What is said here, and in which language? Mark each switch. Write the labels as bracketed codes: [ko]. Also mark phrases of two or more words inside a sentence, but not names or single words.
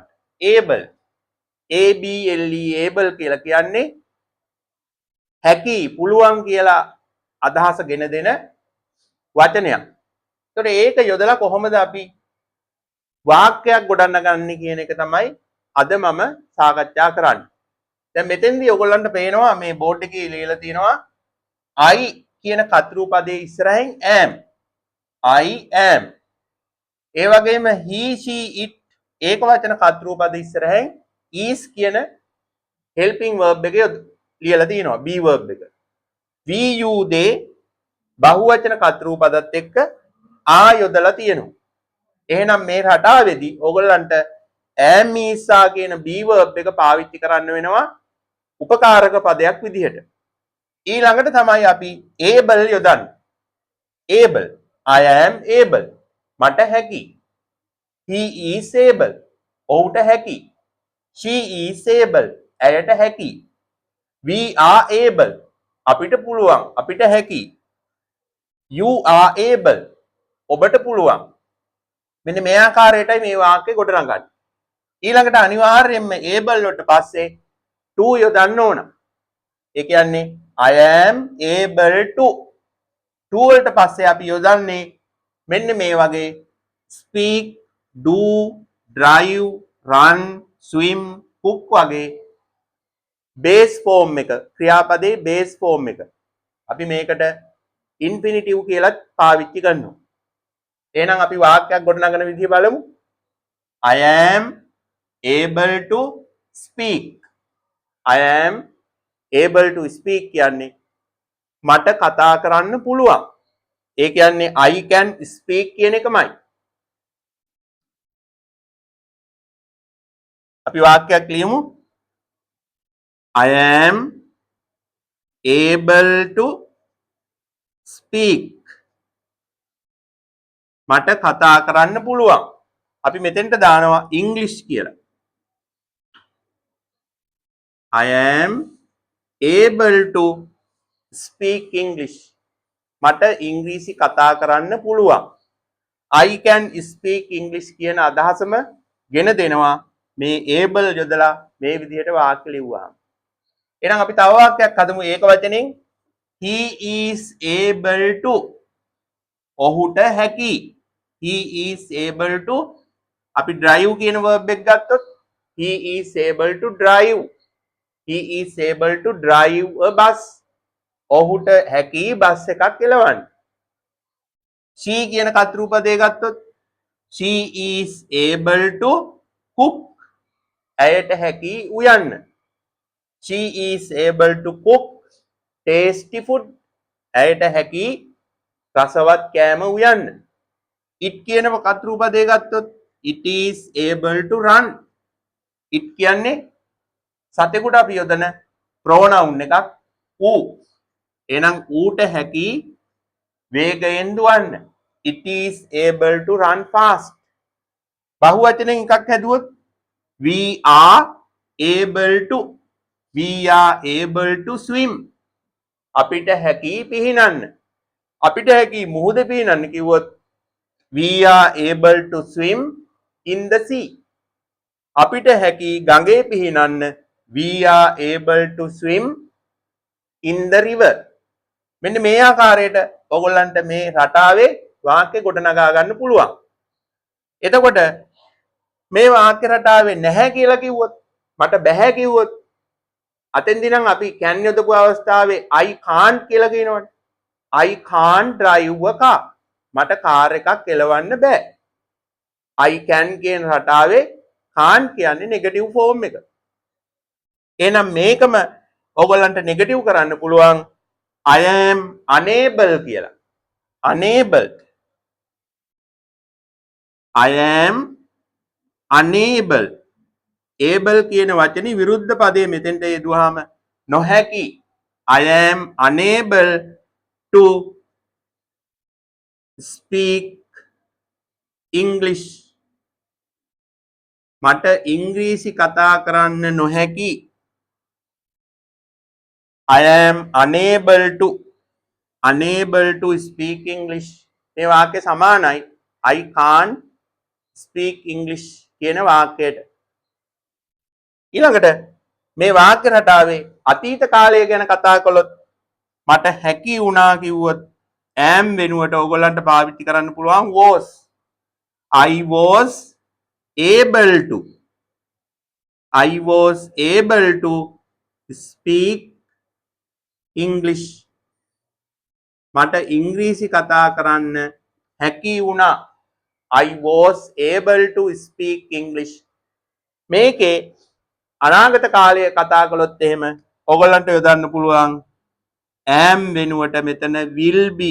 [en] able able [si] කියලා කියන්නේ හැකි පුළුවන් කියලා අදහස ගෙන දෙන වචනයක්. ඒතකොට ඒක යොදලා කොහොමද අපි වාක්‍යයක් ගොඩනගන්නේ කියන එක තමයි අද මම සාකච්ඡා කරන්නේ. දැන් මෙතෙන්දී ඔයගොල්ලන්ට පේනවා මේ බෝඩ් එකේ ලියලා තියෙනවා I කියන කතරු පදයේ ඉස්සරහින් am. [en] I am. [si] ඒ වගේම [en] he she it [si] ඒක වචන කතරු පද ඉස්සරහින් is කියන [en] helping verb [si] එක ලියලා තියෙනවා [en] be verb [si] එක. [en] we you they [si] බහුවචන කතරු පදත් එක්ක ආ යොදලා තියෙනවා. එහෙනම් මේ රටාවේදී ඔයගොල්ලන්ට [en] am is are [si] කියන [en] be verb [si] එක පාවිච්චි කරන්න වෙනවා උපකාරක පදයක් විදිහට. ඊළඟට තමයි අපි able යොදන්නේ. [en] able I am able [si] මට හැකි. [en] he is able [si] ඔහුට හැකි. [en] she is able [si] ඇයට හැකි. [en] we are able [si] අපිට පුළුවන් අපිට හැකි. [en] you are able [si] ඔබට පුළුවන්. මෙන්න මේ ආකාරයටයි මේ වාක්‍ය ගොඩනගන්නේ. ඊළඟට අනිවාර්යයෙන්ම able වලට පස්සේ to යොදන්න ඕන. ඒ කියන්නේ [en] I am able to. [si] to වලට පස්සේ අපි යොදන්නේ මෙන්න මේ වගේ [en] speak, do, drive, run, swim, cook [si] වගේ [en] base form [si] එක ක්‍රියාපදේ [en] base form [si] එක. අපි මේකට infinitive කියලා පාවිච්චි කරනවා. එහෙනම් අපි වාක්‍යයක් ගොඩනගන විදිහ බලමු. [en] I am able to speak. I am able to speak [si] කියන්නේ මට කතා කරන්න පුළුවන්. ඒ කියන්නේ [en] I can speak [si] කියන එකමයි. අපි වාක්‍යයක් ලියමු. [en] I am able to speak. [si] මට කතා කරන්න පුළුවන්. අපි මෙතෙන්ට දානවා English කියලා. [en] I am able to speak English. [si] මට ඉංග්‍රීසි කතා කරන්න පුළුවන්. [en] I can speak English [si] කියන අදහසම ගෙන දෙනවා මේ able යොදලා මේ විදිහට වාක්‍ය ලිව්වහම. එහෙනම් අපි තව වාක්‍යයක් හදමු ඒක වචනෙන් [en] he is able to [si] ඔහුට හැකි. [en] he is able to [si] අපි drive කියන verb එක ගත්තොත් [en] he is able to drive. he is able to drive a bus. [si] ඔහුට හැකි බස් එකක් එලවන්න. she කියන කතරු පදේ ගත්තොත් [en] she is able to cook. [si] ඇයට හැකි උයන්න. [en] she is able to cook tasty food. [si] ඇයට හැකි රසවත් කෑම උයන්න. [en] it [si] කියන කතරු පදේ ගත්තොත් [en] it is able to run. [si] it කියන්නේ සතෙකුට අපි යොදන pronoun එකක් ඌ. එහෙනම් ඌට හැකි වේගයෙන් දුවන්න. [en] it is able to run fast. [si] බහුවචනෙන් එකක් හැදුවොත් [en] we are able to swim. [si] අපිට හැකි පිහිනන්න. අපිට හැකි මුහුද පිහිනන්න කිව්වොත් [en] we are able to swim in the sea. [si] අපිට හැකි ගඟේ පිහිනන්න [en] we are able to swim in the river. [si] මෙන්න මේ ආකාරයට ඔයගොල්ලන්ට මේ රටාවේ වාක්‍ය ගොඩනගා ගන්න පුළුවන්. එතකොට මේ වාක්‍ය රටාවේ නැහැ කියලා කිව්වොත් මට බෑ කිව්වොත් අතෙන්දී නම් අපි can යොදපු අවස්ථාවේ [en] I can't [si] කියලා කියනවනේ. [en] I can't drive a car. [si] මට කාර් එකක් එලවන්න බෑ. [en] I can [si] කියන රටාවේ can't කියන්නේ [en] negative form [si] එක. එහෙනම් මේකම ඔයගොල්ලන්ට නෙගටිව් කරන්න පුළුවන් [en] I am unable [si] කියලා. [en] Unable. I am unable. [si] able කියන වචනේ විරුද්ධ පදයේ මෙතෙන්ට යෙදුවාම නොහැකි. [en] I am unable to speak English. [si] මට ඉංග්‍රීසි කතා කරන්න නොහැකි. [en] I am unable to speak English. [si] මේ වාක්‍ය සමානයි [en] I can't speak English [si] කියන වාක්‍යයට. ඊළඟට මේ වාක්‍ය රටාවේ අතීත කාලය ගැන කතා කළොත් මට හැකි වුණා කිව්වොත් am වෙනුවට ඕගොල්ලන්ට පාවිච්චි කරන්න පුළුවන් was. [en] I was able to. I was able to speak English. [si] මට ඉංග්‍රීසි කතා කරන්න හැකි වුණා. [en] I was able to speak English. [si] මේකේ අනාගත කාලය කතා කළොත් එහෙම ඔයගොල්ලන්ට යොදන්න පුළුවන් am වෙනුවට මෙතන [en] will be.